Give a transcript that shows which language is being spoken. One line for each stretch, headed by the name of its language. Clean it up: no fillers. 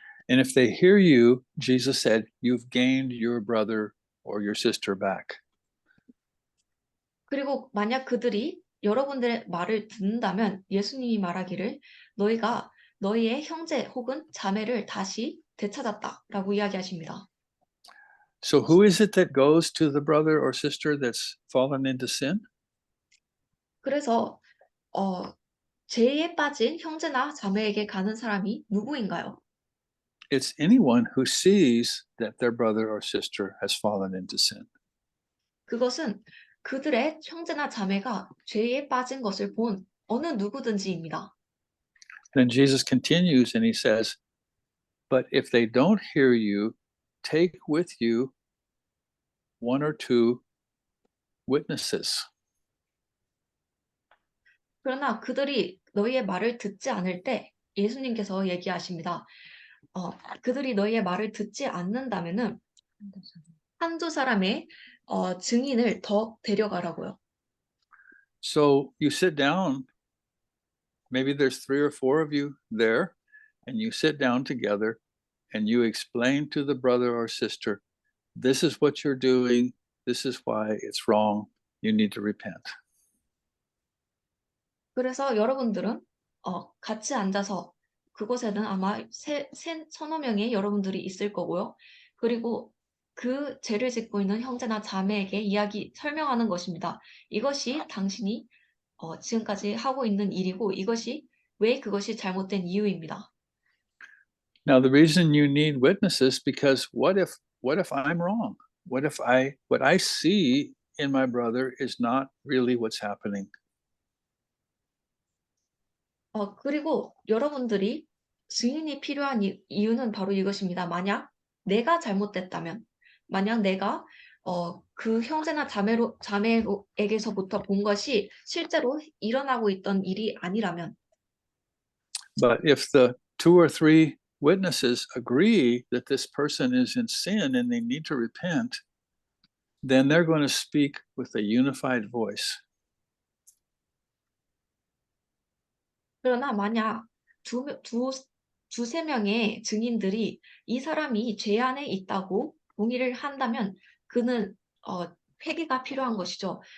English: And if they hear you, Jesus said, you've gained your brother or your sister back.
Korean: 그리고 만약 그들이 여러분들의 말을 듣는다면 예수님이 말하기를 너희가 너희의 형제 혹은 자매를 다시 되찾았다라고 이야기하십니다.
English: So who is it that goes to the brother or sister that's fallen into sin?
Korean: 그래서 죄에 빠진 형제나 자매에게 가는 사람이 누구인가요?
English: It's anyone who sees that their brother or sister has fallen into sin.
Korean: 그것은 그들의 형제나 자매가 죄에 빠진 것을 본 어느 누구든지입니다.
English: Then Jesus continues and he says, but if they don't hear you, take with you one or two witnesses.
Korean: 그러나 그들이 너희의 말을 듣지 않을 때 예수님께서 얘기하십니다. 그들이 너희의 말을 듣지 않는다면은 한두 사람의 증인을 더 데려가라고요. So you sit down, maybe there's 3 or 4 of you there, and you sit down together and you explain to the brother or sister, this is what you're doing, this is why it's wrong, you need to repent. 그래서 여러분들은 같이 앉아서 그곳에는 아마 서너 명의 여러분들이 있을 거고요. 그리고 그 죄를 짓고 있는 형제나 자매에게 설명하는 것입니다. 이것이 당신이 지금까지 하고 있는 일이고 이것이 왜 그것이 잘못된 이유입니다.
English: Now the reason you need witnesses because what if I'm wrong? What I see in my brother is not really what's happening?
Korean: 그리고 여러분들이 증인이 필요한 이유는 바로 이것입니다. 만약 내가 잘못됐다면, 만약 내가 그 형제나 자매에게서부터 본 것이 실제로 일어나고 있던 일이 아니라면,
English: But if the 2 or 3 witnesses agree that this person is in sin and they need to repent, then they're going to speak with a unified voice.
Korean: 그러나 만약 두세 명의 증인들이 이 사람이 죄 안에 있다고 동의를 한다면 그는 회개가 필요한 것이죠.